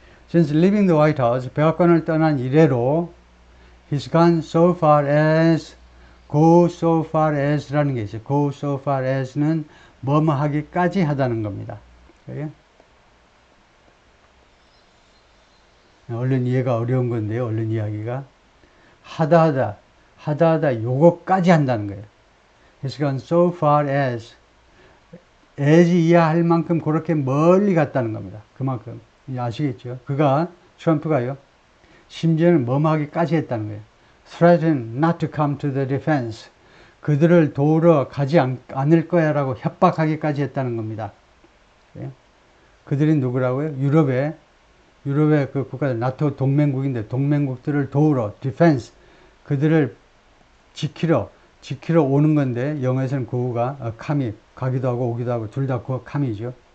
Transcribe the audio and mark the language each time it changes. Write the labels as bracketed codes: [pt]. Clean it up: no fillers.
[en] Since leaving the White House, [ko] 백악관을 떠난 이래로 [en] he's gone so far as, go so far as라는 게 있어요. [ko] go so far as는 뭐뭐 하기까지 하다는 겁니다. 그래요? 얼른 이해가 어려운 건데요. 얼른 이야기가 하다 요거까지 한다는 거예요. [en] He's gone so far as [ko] 이해할 만큼 그렇게 멀리 갔다는 겁니다. 그만큼 아시겠죠? 트럼프가요, 심지어는 뭐뭐 하기까지 했다는 거예요. [en] Threaten not to come to the defense. [ko] 그들을 도우러 가지 않을 거야 라고 협박하기까지 했다는 겁니다. 그들이 누구라고요? 유럽의 그 국가들, 나토 동맹국인데 동맹국들을 도우러, defense, 그들을 지키러 오는 건데, 영어에서는 구가 com이, 가기도 하고 오기도 하고 둘 다 com이죠.